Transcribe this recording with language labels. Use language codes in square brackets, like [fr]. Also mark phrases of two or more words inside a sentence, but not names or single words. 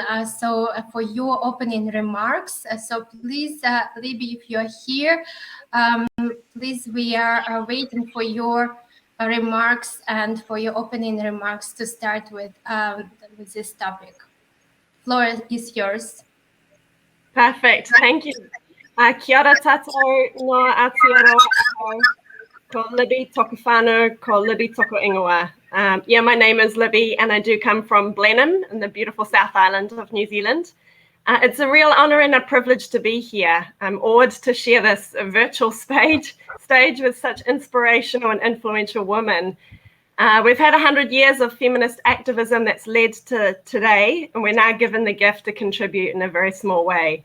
[en] So for your opening remarks. So please, Libby, if you're here, please, we are waiting for your remarks and for your opening remarks to start with this topic. Floor is yours. Perfect, thank you. [mi] Kia ora tātou ngā Aotearoa, ko Libby toku whānau, ko Libby toku ingoa. [en] Yeah, my name is Libby and I do come from Blenheim in the beautiful South Island of New Zealand. It's a real honour and a privilege to be here. I'm awed to share this virtual stage with such inspirational and influential women. We've had 100 years of feminist activism that's led to today, and we're now given the gift to contribute in a very small way.